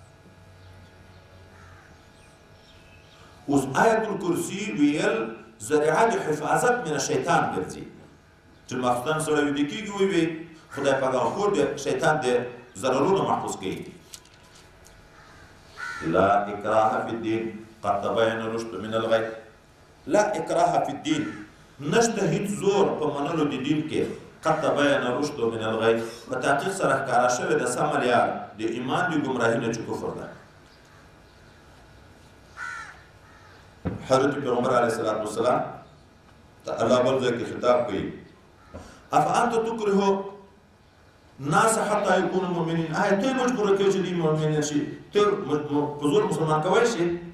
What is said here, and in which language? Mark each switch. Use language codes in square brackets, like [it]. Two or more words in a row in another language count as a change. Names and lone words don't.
[ps] اوس آیت الکرسي ویل ذریعه د حفاظت [ar] من الشیطان [ps] ګرځي چې ماخوستن سړی ویده کېږي ویې خدای پاک هغه کور د شیطان د ضررونو محفوظ کوي [ar] لا اکراه فی الدین قد تبین الرشد من الغی لا اکراه فی الدین [ps] نشته هیڅ زور په منلو د دین کې [ar] قد تبین الرشد من الغی [ps] په تحقیق سره ښکاره شوې د سم لار د ایمان د ګمراهۍ نه چې کفر ده حضرت پیغمبر [ar] علیه الصلاة والسلام [ps] ته الله بل ځای کې خطاب کوي [ar] افانت تکره ناس حتی یکونوا مؤمنین [ps] آیا ته مجبوره کوي چې دوی مؤمنین شي ته په زور مسلمان کولی شي